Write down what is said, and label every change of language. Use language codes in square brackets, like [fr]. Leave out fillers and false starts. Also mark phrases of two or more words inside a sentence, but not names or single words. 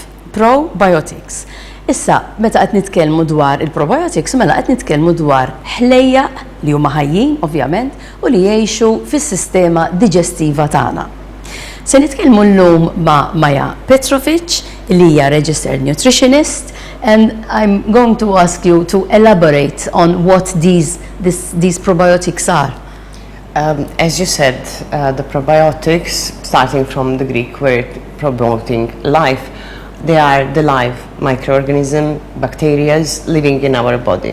[mt] Probiotics. Issa, meta qed nitkellmu dwar il-probiotics, mela qed nitkellmu dwar ħlejja li huma ħajjin, ovvjament, u li jgħixu fis-sistema diġestiva tagħna. Se nitkellmu llum ma' Maja Petrovic, li hija [en] registered nutritionist, and I'm going to ask you to elaborate on what these probiotics are. As you said, the probiotics, starting from the Greek word promoting life, they are the live microorganism, bacteria living in our body.